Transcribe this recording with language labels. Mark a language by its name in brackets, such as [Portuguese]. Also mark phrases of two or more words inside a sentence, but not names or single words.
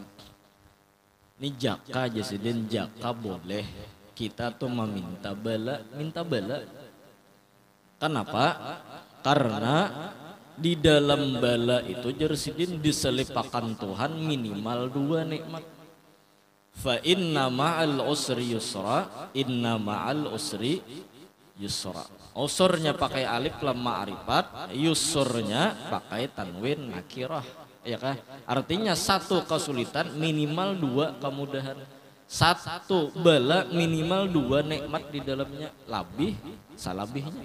[Banjar] Ini jaka aja sidin, jaka boleh kita tuh meminta bala, minta bala. Kenapa? Karena di dalam bala itu jersidin diselipakan Tuhan minimal 2 nikmat. [Arabic] فإن مع العسر يسرا، إن مع العسر يسرا. [Banjar] Usurnya pakai alif lam ma'rifat, yusurnya pakai tanwin nakirah, ya kan? Artinya satu kesulitan minimal 2 kemudahan. Satu bala minimal 2 nikmat di dalamnya, labih salabihnya.